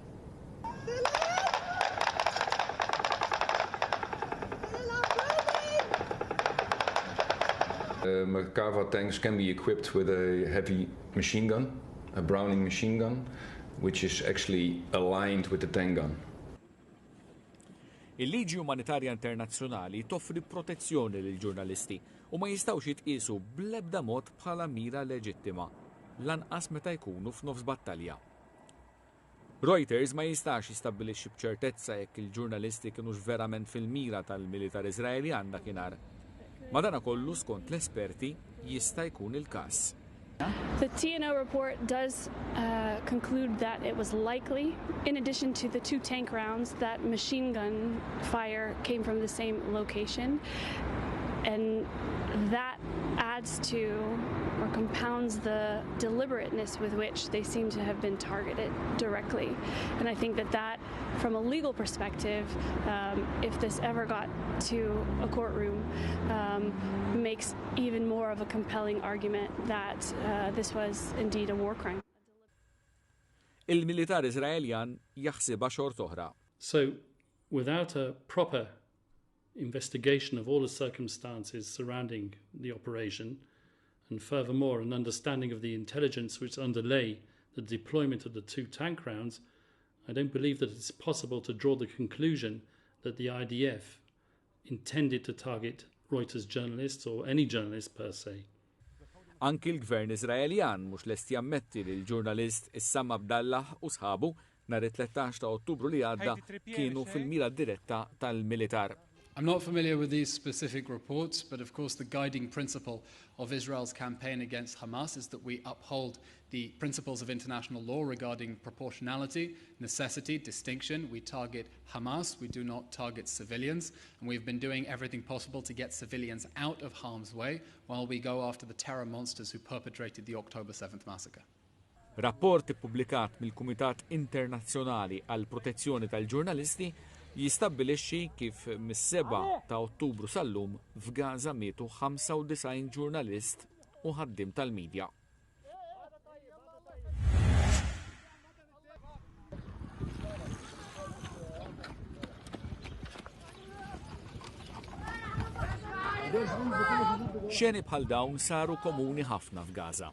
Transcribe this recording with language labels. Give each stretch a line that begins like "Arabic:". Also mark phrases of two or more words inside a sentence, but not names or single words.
English: Merkava tanks can be equipped with a heavy machine gun, a Browning machine gun, which is actually aligned with the tank gun.
Maltese: Il-liġi umanitarja internazzjonali toffri protezzjoni lil ġurnalisti u ma jistgħux jitqiesu bl-ebda mod bħala mira leġittima, lanqas meta jkunu f'nofs battalja. Reuters ma jistax jistabbilixxi b'ċertezza jekk il-ġurnalisti kienux verament fil-mira tal-militar Iżraeljan dakinhar. Madankollu skont l-esperti jista' jkun il-każ.
English: The TNO report does conclude that it was likely, in addition to the 2 tank rounds, that machine gun fire came from the same location. And that adds to or compounds the deliberateness with which they seem to have been targeted directly. And I think that from a legal perspective, if this ever got to a courtroom, makes even more of a compelling argument that this was indeed a war crime.
Maltese: Il-militar Iżraeljan jaħsibha xort oħra.
English: So, without a proper investigation of all the circumstances surrounding the operation, and furthermore an understanding of the intelligence which underlay the deployment of the 2 tank rounds, I don't believe that it's possible to draw the conclusion that the IDF intended to target Reuters journalists or any journalist per se.
Maltese: Anki l-gvern Iżraeljan mhux lest jammetti li l-ġurnalist Issam Abdallah u sħabu nhar it-13 ta' Ottubru li għadda kienu fil-mira diretta tal-militar.
English: I'm not familiar with these specific reports, but of course the guiding principle of Israel's campaign against Hamas is that we uphold the principles of international law regarding proportionality, necessity, distinction. We target Hamas, we do not target civilians, and we've been doing everything possible to get civilians out of harm's way while we go after the terror monsters who perpetrated the October 7th massacre.
Maltese: Rapport ippubblikat mill-Kumitat Internazzjonali għal Protezzjoni tal-Ġurnalisti jistabbilixxi kif mis-7 ta' Ottubru sal-lum f'Gaza mietu 95 ġurnalist u ħaddiem tal-midja. Xeni bħal dawn saru komuni ħafna f'Gaza.